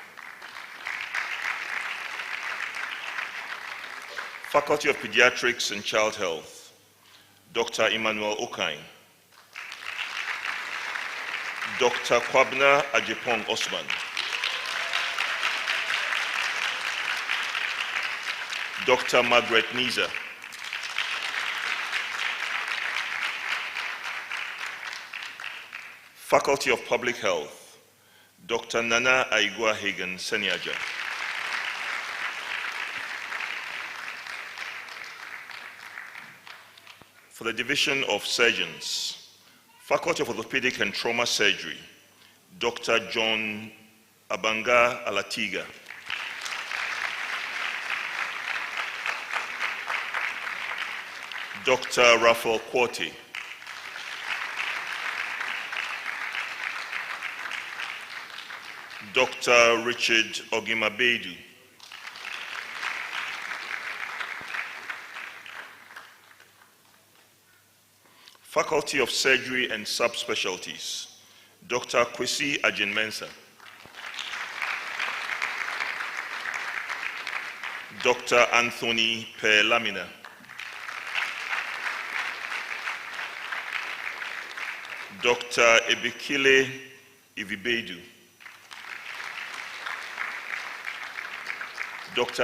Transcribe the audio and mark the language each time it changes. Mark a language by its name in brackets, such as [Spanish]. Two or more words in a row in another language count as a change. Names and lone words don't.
[English] Faculty of Pediatrics and Child Health, Dr. Emmanuel Okain. Dr. Kwabna Ajepong Osman. Dr. Margaret Niza. Faculty of Public Health, Dr. Nana Aigua Hagen Seniaja. For the Division of Surgeons, Faculty of Orthopedic and Trauma Surgery, Dr. John Abanga Alatiga. Dr. Raphael Kwoti. Dr. Richard Ogimabedu. Faculty of Surgery and Subspecialties, Dr. Kwesi Ajin-Mensah. Dr. Anthony Pelamina. Dr. Ebikile Ivibedu. Dr.